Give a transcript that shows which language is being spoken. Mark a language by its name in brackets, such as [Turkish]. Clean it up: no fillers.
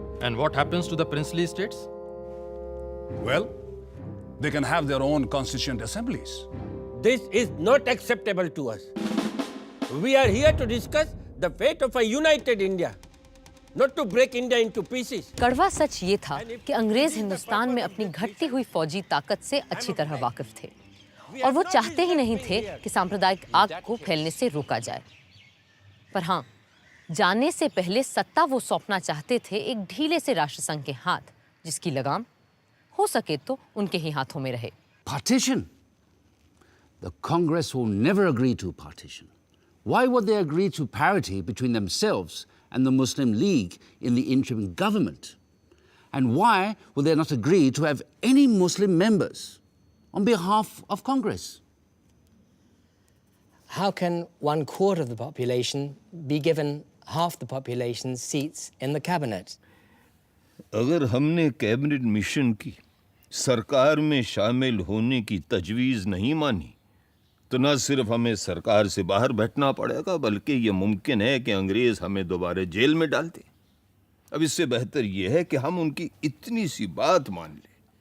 [English] And what happens to the princely states? Well, they can have their own constituent assemblies. This is not acceptable to us. We are here to discuss the fate of a united India, not to break India into pieces. [Hindi] कड़वा सच ये था कि अंग्रेज हिंदुस्तान में अपनी घटती हुई फौजी ताकत से अच्छी तरह वाकिफ थे और वो चाहते ही नहीं थे कि सांप्रदायिक आग को फैलने से रोका जाए। पर हाँ, जाने से पहले सत्ता वो सौंपना चाहते थे एक ढीले से राष्ट्रसंघ के हाथ, जिसकी लगाम हो सके तो उनके ही हाथों में रहे। [English] Partition? The Congress will never agree to partition. Why would they agree to parity between themselves and the Muslim League in the interim government? And why will they not agree to have any Muslim members on behalf of Congress? How can 1/4 of the population be given half the population's seats in the cabinet? [Hindi] अगर हमने cabinet mission की सरकार में शामिल होने की तजवीज़ नहीं मानी, तो न सिर्फ हमें सरकार से बाहर बैठना पड़ेगा, बल्कि ये मुमकिन है कि अंग्रेज़ हमें दोबारा जेल में डाल दें। अब इससे बेहतर ये है कि हम उनकी इतनी सी बात मान लें